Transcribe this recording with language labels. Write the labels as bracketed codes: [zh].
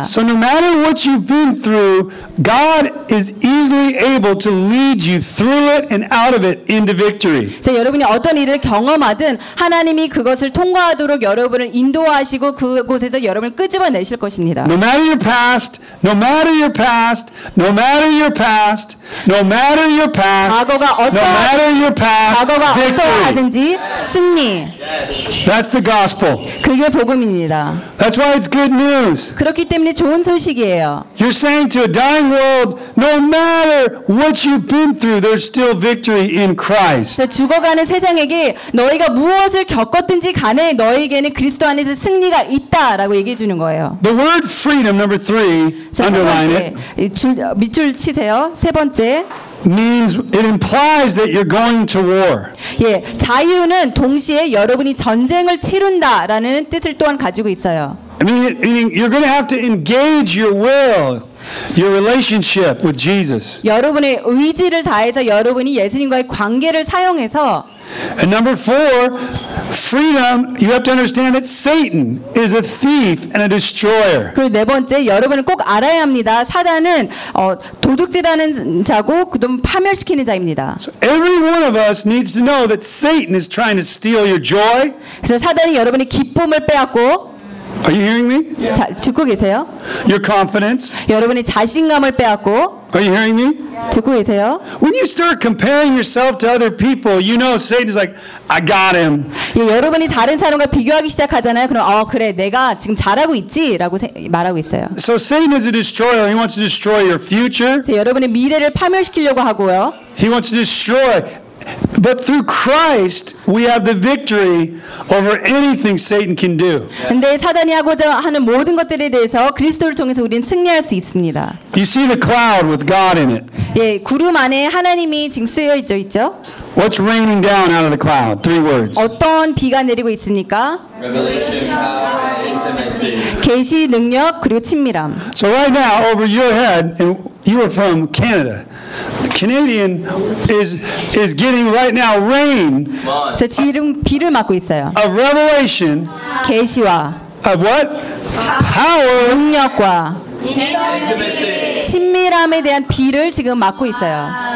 [en] So no matter what you've been through, God is easily able to lead you through it and out of it into victory. [ko] 그래서 여러분이 어떤 일을 경험하든 하나님이 그것을 통과하도록 여러분을 인도하시고 그곳에서 여러분을 끄집어내실 것입니다. [en] No matter your past. No matter your past, no matter your past, no matter your past, no matter your past, no matter your past, victory. That's the gospel. [ko] 그게 복음입니다. [en] That's why it's good news. [ko] 그렇기 때문에 좋은 소식이에요. [en] You're saying to a dying world, no matter what you've been through, there's still victory in Christ. [ko] 죽어가는 세상에게 너희가 무엇을 겪었든지 간에 너희에게는 그리스도 안에서 승리가 있다라고 얘기해 주는 거예요. [en] The word freedom, number three, underline it. [ko] 밑줄 치세요. 세 번째. [en] Means it implies that you're going to war. [ko] 예, 자유는 동시에 여러분이 전쟁을 치른다라는 뜻을 또한 가지고 있어요. [en] Meaning you're going to have to engage your will, your relationship with Jesus. [ko] 여러분의 의지를 다해서 여러분이 예수님과의 관계를 사용해서. [en] And number four, freedom. You have to understand that Satan is a thief and a destroyer. [ko] 그리고 네 번째, 여러분은 꼭 알아야 합니다. 사단은 도둑질하는 자고 그다음 파멸시키는 자입니다. [en] So every one of us needs to know that Satan is trying to steal your joy. [ko] 그래서 사단이 여러분의 기쁨을 빼앗고. [en] Are you hearing me? [ko] 자, 듣고 계세요? [en] Your confidence. [ko] 여러분의 자신감을 빼앗고. [en] Are you hearing me? [ko] 듣고 계세요? [en] When you start comparing yourself to other people, you know Satan is like, I got him. [ko] 예, 여러분이 다른 사람과 비교하기 시작하잖아요. 그럼 그래, 내가 지금 잘하고 있지라고 말하고 있어요. [en] So Satan is a destroyer. He wants to destroy your future. [ko] 그래서 여러분의 미래를 파멸시키려고 하고요. [en] He wants to destroy. But through Christ, we have the victory over anything Satan can do. [ko] 근데 사단이 하고자 하는 모든 것들에 대해서 그리스도를 통해서 우리는 승리할 수 있습니다. [en] You see the cloud with God in it. [ko] 예, 구름 안에 하나님이 지금 쓰여 있죠, 있죠? [en] What's raining down out of the cloud? Three words. [ko] 어떤 비가 내리고 있습니까? [en] Revelation, power, [ko] 계시 능력 그리고 친밀함. [en] So right now, over your head, and you are from Canada. The Canadian is getting right now rain. [ko] 저 지금 비를 맞고 있어요. [en] Of revelation. [ko] 계시와. [en] Of what? Power. [ko] 능력과. 친밀함에 대한 비를 지금 맞고 있어요.